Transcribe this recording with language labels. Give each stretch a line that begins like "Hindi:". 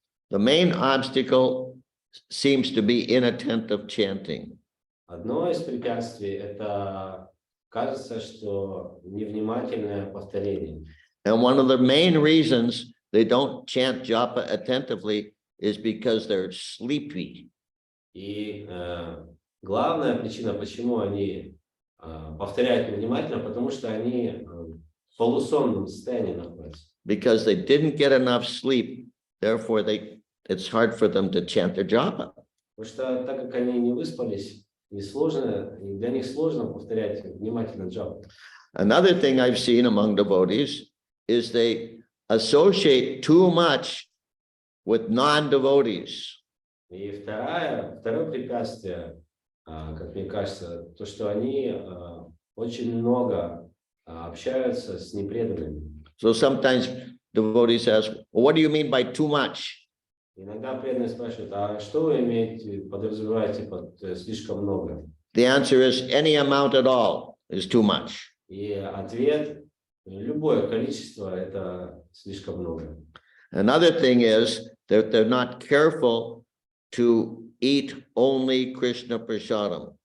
English: The main obstacle seems to be inattentive chanting.
Russian: Одно из препятствий – это кажется, что невнимательное повторение.
English: And one of the main reasons they don't chant japa attentively is because they're sleepy.
Russian: И главная причина, почему они повторяют невнимательно, потому что они в полусонном состоянии находятся.
English: Because they didn't get enough sleep, therefore it's hard for them to chant their japa.
Russian: Потому что так как они не выспались, для них сложно повторять внимательно джапу.
English: Another thing I've seen among devotees is they associate too much with non-devotees.
Russian: И второе препятствие, как мне кажется, то, что они очень много общаются с непреданными.
English: So sometimes devotees ask, well, what do you mean by too much?
Russian: Иногда преданные спрашивают, а что вы подразумеваете под слишком много?
English: The answer is any amount at all is too much.
Russian: И ответ, любое количество, это слишком много.
English: Another thing is that they're not careful to eat only Krishna prasadam.